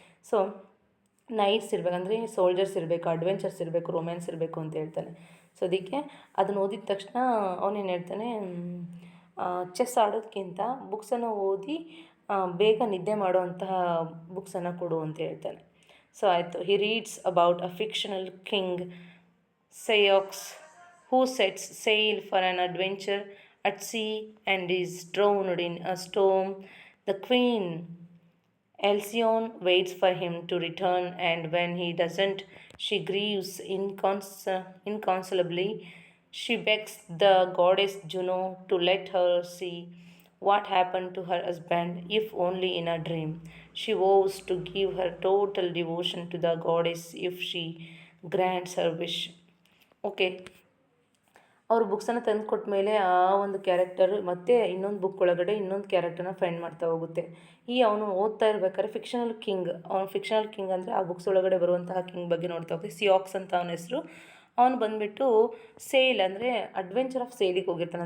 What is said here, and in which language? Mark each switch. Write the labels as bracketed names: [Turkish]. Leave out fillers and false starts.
[Kannada] So knights ಇರಬೇಕಂದ್ರೆ soldiers ಇರಬೇಕು, adventures ಇರಬೇಕು, romance ಇರಬೇಕು ಅಂತ ಹೇಳ್ತಾನೆ. ಸೊ ಅದಕ್ಕೆ ಅದನ್ನು ಓದಿದ ತಕ್ಷಣ ಅವನೇನು ಹೇಳ್ತಾನೆ, ಚೆಸ್ ಆಡೋದಕ್ಕಿಂತ ಬುಕ್ಸನ್ನು ಓದಿ ಬೇಗ ನಿದ್ದೆ ಮಾಡುವಂತಹ ಬುಕ್ಸನ್ನು ಕೊಡು ಅಂತ ಹೇಳ್ತಾನೆ. ಸೊ ಆಯಿತು. [English] He reads about a fictional king Ceyx who sets sail for an adventure at sea and is drowned in a storm. The queen Alcyone waits for him to return, and when he doesn't, she grieves inconsolably. She begs the goddess Juno to let her see what happened to her husband, if only in a dream. She vows to give her total devotion to the goddess if she grants her wish. Okay. [Kannada] ಅವರು ಬುಕ್ಸನ್ನು ತಂದು ಕೊಟ್ಟ ಮೇಲೆ ಆ ಒಂದು character ಮತ್ತೆ ಇನ್ನೊಂದು book ಒಳಗಡೆ ಇನ್ನೊಂದು ಕ್ಯಾರೆಕ್ಟರ್ನ ಫೈಂಡ್ ಮಾಡ್ತಾ ಹೋಗುತ್ತೆ. ಅವನು ಓದ್ತಾ ಇರ್ಬೇಕಾದ್ರೆ ಫಿಕ್ಷನಲ್ ಕಿಂಗ್ ಅಂದರೆ ಆ ಬುಕ್ಸ್ ಒಳಗಡೆ ಬರುವಂತಹ ಕಿಂಗ್ ಬಗ್ಗೆ ನೋಡ್ತಾ ಹೋಗ್ತೀವಿ. ಸಿಯಾಕ್ಸ್ ಅಂತ ಅವನ ಹೆಸರು. ಅವನು ಬಂದುಬಿಟ್ಟು ಸೇಲ್ ಅಂದರೆ ಅಡ್ವೆಂಚರ್ ಆಫ್ ಸೇಲಿಗೆ ಹೋಗಿರ್ತಾನೆ.